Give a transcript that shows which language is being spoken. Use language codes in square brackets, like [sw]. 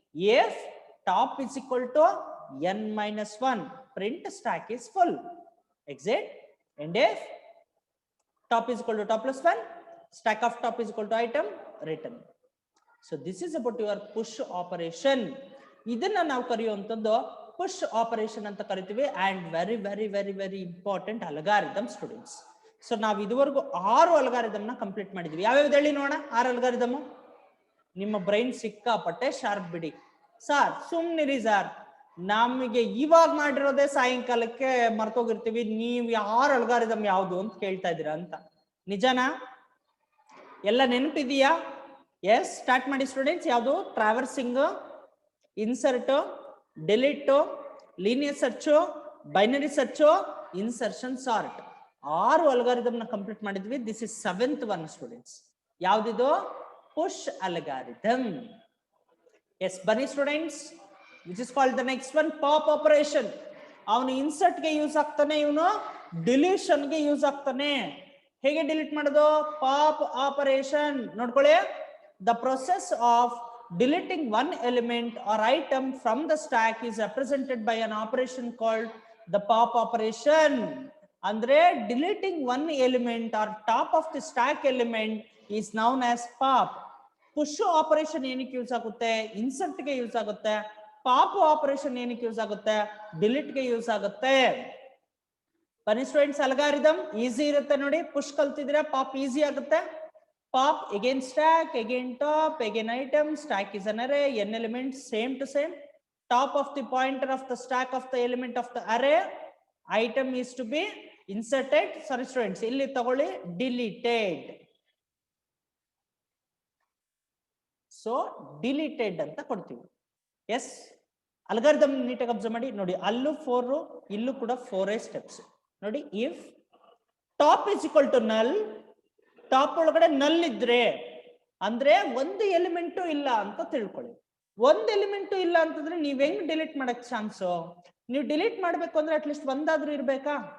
[en] If top is equal to n-1, print stack is full. Exit. And if top is equal to top plus 1, stack of top is equal to item, return. So this is about your push operation. [kn] ಇದನ್ನ ನಾವು ಕರೆಯುವಂತದ್ದು push operation ಅಂತ ಕರಿತೀವಿ. [en] And very important algorithm [kn] students. So ನಾವು ಇದುವರೆಗೂ 6 algorithm ನ complete ಮಾಡಿದ್ವಿ. ಯಾವ್ಯಾವ್ದು ಹೇಳಿ ನೋಡೋಣ 6 ಅಲ್ಗಾರಿದಮ್. ನಿಮ್ಮ ಬ್ರೈನ್ ಸಿಕ್ಕಾಪಟ್ಟೆ ಶಾರ್ಪ್ ಬಿಡಿ ಸರ್, ಸುಮ್ನಿರಿ ಸರ್, ನಮಗೆ ಇವಾಗ ಮಾಡಿರೋದೇ ಸಾಯಂಕಾಲಕ್ಕೆ ಮರ್ತೋಗಿರ್ತೀವಿ, ನೀವು 6 ಅಲ್ಗಾರಿದಮ್ ಯಾವ್ದು ಅಂತ ಕೇಳ್ತಾ ಇದ್ದೀರಾ ಅಂತ. ನಿಜನಾ? ಎಲ್ಲ ನೆನಪಿದೆಯಾ? ಎಸ್, ಸ್ಟಾರ್ಟ್ ಮಾಡಿ ಸ್ಟೂಡೆಂಟ್ಸ್. ಯಾವುದು? Traversing, insert, delete, linear search, binary search, insertion, sort. 6 algorithm ನ ಕಂಪ್ಲೀಟ್ ಮಾಡಿದ್ವಿ. [en] this is 7th one [kn] students. ಯಾವ್ದಿದು? Push algorithm. S, ಬನ್ನಿ students. [en] Which is called the next one pop operation. [kn] ಅವನು insert ಗೆ use ಆಗ್ತಾನೆ, [en] ಇವನು ಡಿಲೀಷನ್ ಗೆ ಯೂಸ್ ಆಗ್ತಾನೆ. [kn] ಹೇಗೆ ಡಿಲೀಟ್ ಮಾಡೋದು? Pop operation. [en] ನೋಡ್ಕೊಳ್ಳಿ, the process of deleting one element or item from the stack is represented by an operation called the pop operation. Andre deleting one element or top of the stack element is known as pop. [kn] Push operation ಏನಕ್ಕೆ use ಆಗುತ್ತೆ? Insert ಗೆ use ಆಗುತ್ತೆ. Pop operation ಏನಕ್ಕೆ use ಆಗುತ್ತೆ? Delete ಗೆ use ಆಗುತ್ತೆ. ಬನ್ನಿ students, algorithm easy ಇರುತ್ತೆ ನೋಡಿ. ಪುಷ್ ಕಲ್ತಿದ್ರೆ ಪಾಪ್ ಈಸಿ ಆಗುತ್ತೆ. [en] Pop, again stack, again top, again item. Stack is an array, n elements, same to same. Top of the pointer of the stack of the element of the array. Item is to be inserted. Sorry students, [kn] illi tagoli deleted. So deleted anta kodtivi. Yes, algorithm neatagi observe ಮಾಡಿ ನೋಡಿ. ಅಲ್ಲೂ 4, ಇಲ್ಲೂ ಕೂಡ 4 steps ನೋಡಿ. [en] If top is equal to null, [kn] top ಒಳಗಡೆ ನಲ್ ಇದ್ರೆ ಅಂದ್ರೆ ಒಂದು ಎಲಿಮೆಂಟು ಇಲ್ಲ ಅಂತ ತಿಳ್ಕೊಳ್ಳಿ. ಒಂದು ಎಲಿಮೆಂಟು ಇಲ್ಲ ಅಂತಂದ್ರೆ ನೀವ್ ಹೆಂಗ್ ಡಿಲೀಟ್ ಮಾಡಕ್ ಚಾನ್ಸು? ನೀವು ಡಿಲೀಟ್ ಮಾಡ್ಬೇಕು ಅಂದ್ರೆ ಅಟ್ಲೀಸ್ಟ್ ಒಂದಾದ್ರೂ ಇರ್ಬೇಕಾ?